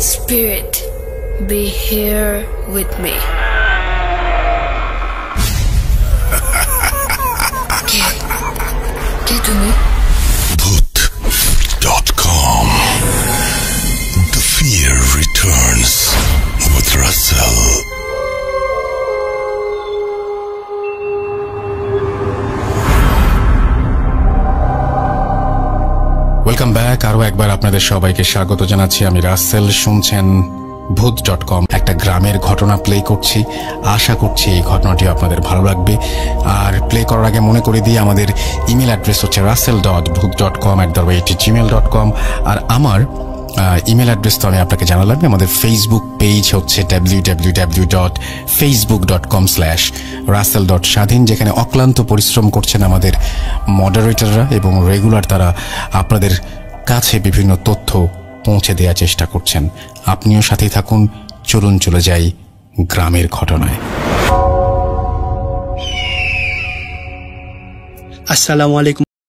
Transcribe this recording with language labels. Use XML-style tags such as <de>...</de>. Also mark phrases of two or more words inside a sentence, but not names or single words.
<en>spirit, be here with me.</en> <bn>কে তুমি? Bhoot.com.</bn> <en>The fear returns with Russell. welcome back.</en> <bn>আরও একবার আপনাদের সবাইকে স্বাগত জানাচ্ছি। আমি রাসেল, শুনছেন ভূত.com। একটা গ্রামের ঘটনা প্লে করছি, আশা করছি এই ঘটনাটি আপনাদের ভালো লাগবে। আর প্লে করার আগে মনে করে দিই, আমাদের</bn> <en>email address</en> <bn>হচ্ছে russell.bhoot.com@gmail.com। আর আমার</bn> <en>email address</en> <bn>তো আমি আপনাকে জানালাম। আমাদের</bn> <en>Facebook page</en> <bn>হচ্ছে www.facebook.com/russell.স্বাধীন, যেখানে অক্লান্ত পরিশ্রম করছেন আমাদের মডারেটররা এবং রেগুলার তারা আপনাদের কাছে বিভিন্ন তথ্য পৌঁছে দেওয়ার চেষ্টা করছেন। আপনিও সাথেই থাকুন। চলুন চলে যাই গ্রামের ঘটনায়।</bn> <ar>السلام عليكم.</ar>